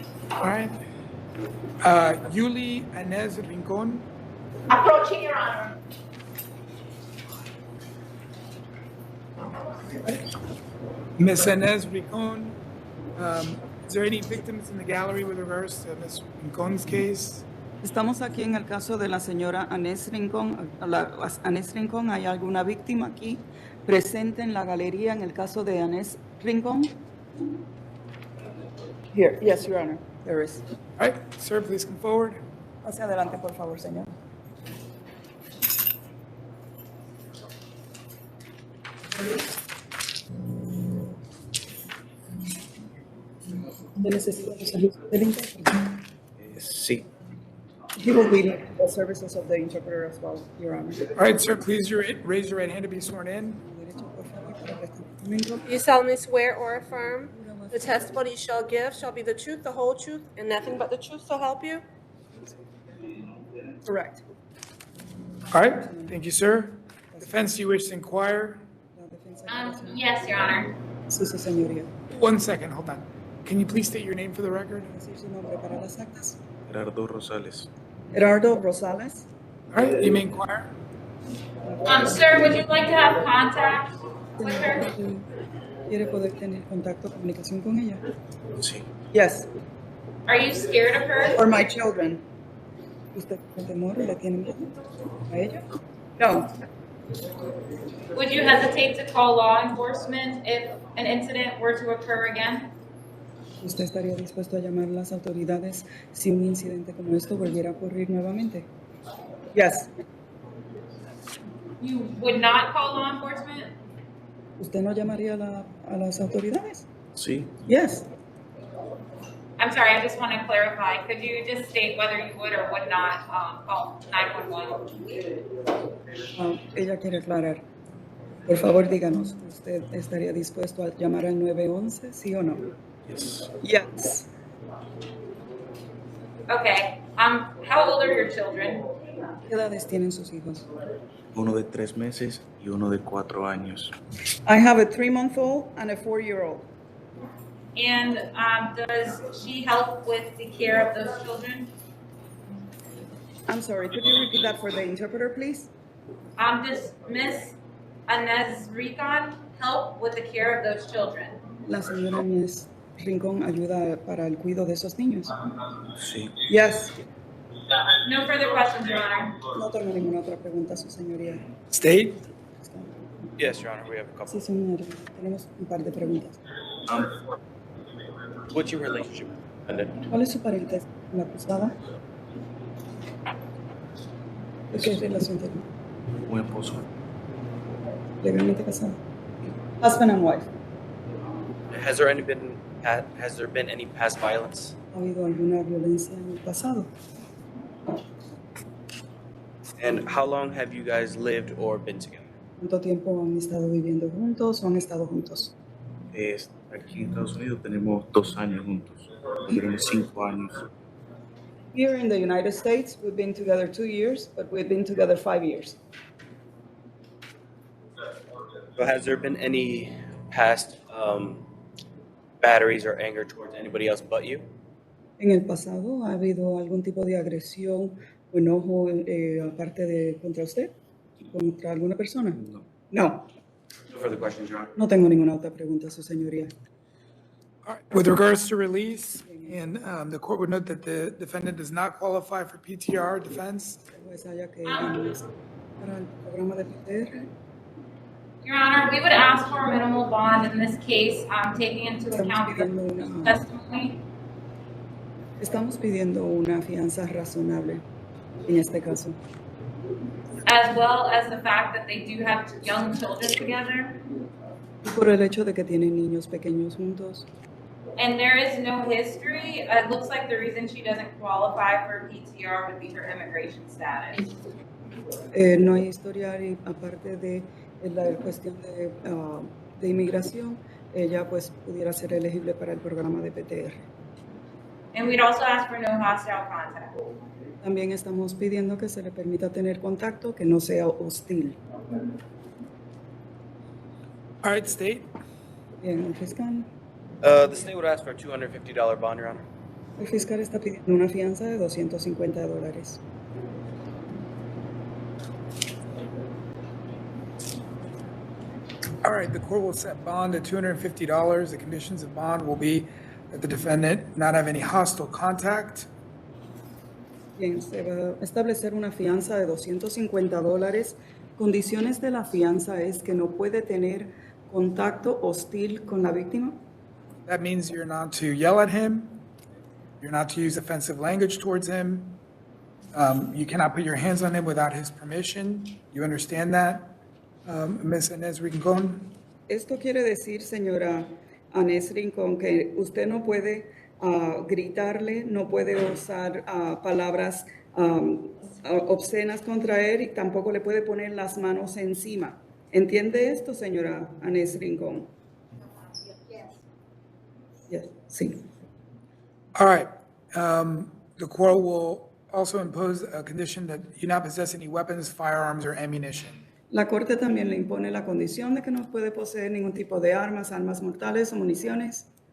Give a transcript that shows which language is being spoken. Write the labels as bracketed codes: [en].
[en] All right. Yuli Anez Rincon. Approaching, Your Honor. Ms. Inez Rincon, is there any victims in the gallery with regards to Ms. Rincon's case? [es] Estamos aquí en el caso de la señora Anés Rincón. Anés Rincón, ¿hay alguna víctima aquí presente en la galería en el caso de Anés Rincón? [en] Here, yes, Your Honor, there is. All right, sir, please come forward. [es] Hacia adelante, por favor, señor. ¿De necesidad de servicio del intérprete? Sí. [en] He will be the services of the interpreter as well, Your Honor. All right, sir, please raise your right hand to be sworn in. [es] Derecho, por favor, para prestar juramento. [en] You solemnly swear or affirm the testimony you shall give shall be the truth, the whole truth, and nothing but the truth, so help you? Correct. All right, thank you, sir. Defense, do you wish to inquire? [es] La defensa de la señora. [en] Yes, Your Honor. [es] Sí, su señoría. [en] 1 second, hold on. Can you please state your name for the record? [es] Decir su nombre para las actas. Gerardo Rosales. Gerardo Rosales. [en] All right, you may inquire. Sir, would you like to have contact with her? [es] ¿Quiere poder tener contacto, comunicación con ella? Sí. [en] Yes. Are you scared of her? Or my children. [es] ¿Usted tiene temor? ¿Le tiene miedo a ella? No. [en] Would you hesitate to call law enforcement if an incident were to occur again? [es] ¿Usted estaría dispuesto a llamar a las autoridades si un incidente como esto volviera a ocurrir nuevamente? [en] Yes. You would not call law enforcement? [es] ¿Usted no llamaría a las autoridades? Sí. [en] Yes. I'm sorry, I just want to clarify. Could you just state whether you would or would not call 911? [es] Ella quiere aclarar. Por favor, díganos, ¿usted estaría dispuesto a llamar al 911, sí o no? [en] Yes. Yes. Okay. How old are your children? [es] ¿Qué edades tienen sus hijos? Uno de 3 meses y uno de 4 años. [en] I have a 3-month-old and a 4-year-old. And does she help with the care of those children? I'm sorry, could you repeat that for the interpreter, please? Does Miss Anez Rincon help with the care of those children? [es] La señora Inés Rincón ayuda para el cuidado de esos niños. Sí. [en] Yes. No further questions, Your Honor. [es] No tengo ninguna otra pregunta, su señoría. [en] State. Yes, Your Honor, we have a couple. [es] Sí, señor. Tenemos un par de preguntas. [en] What's your relationship with the [es] ¿Cuál es su parentesco con la acusada? ¿De qué relación tiene? Un esposo. Legalmente casada. [en] Husband and wife. Has there been any past violence? [es] ¿Ha habido alguna violencia en el pasado? [en] And how long have you guys lived or been together? [es] ¿Cuánto tiempo han estado viviendo juntos o han estado juntos? Aquí en Estados Unidos tenemos 2 años juntos. Tenemos 5 años. [en] Here in the United States, we've been together 2 years, but we've been together 5 years. So has there been any past batteries or anger towards anybody else but you? [es] En el pasado, ¿ha habido algún tipo de agresión o enojo aparte de contra usted? ¿Contra alguna persona? No. [en] No. No further questions, Your Honor. [es] No tengo ninguna otra pregunta, su señoría. [en] All right. With regards to release, and the court would note that the defendant does not qualify for PTR defense. [es] Pues haya que para el programa de PTR. [en] Your Honor, we would ask for a minimal bond in this case, taking into account the testimony. [es] Estamos pidiendo una fianza razonable en este caso. [en] As well as the fact that they do have young children together. [es] Y por el hecho de que tienen niños pequeños juntos. [en] And there is no history. It looks like the reason she doesn't qualify for PTR would be her immigration status. [es] No hay historial y aparte de en la cuestión de inmigración, ella pues pudiera ser elegible para el programa de PTR. [en] And we'd also ask for no hostile contact. [es] También estamos pidiendo que se le permita tener contacto que no sea hostil. [en] All right, state. [es] Bien, el fiscal. [en] The state would ask for a $250 bond, Your Honor. [es] El fiscal está pidiendo una fianza de $250. [en] All right, the court will set bond at $250. The conditions of bond will be that the defendant not have any hostile contact, [es] Bien, se va a establecer una fianza de $250. Condiciones de la fianza es que no puede tener contacto hostil con la víctima. [en] that means you're not to yell at him, you're not to use offensive language towards him, you cannot put your hands on him without his permission. You understand that, Ms. Inez Rincon? [es] Esto quiere decir, señora Anés Rincón, que usted no puede gritarle, no puede usar palabras obscenas contra él y tampoco le puede poner las manos encima. ¿Entiende esto, señora Anés Rincón? [en] Yes, sí. All right, the court will also impose a condition that you not possess any weapons, firearms, or ammunition. [es] La Corte también le impone la condición de que no puede poseer ningún tipo de armas mortales o municiones.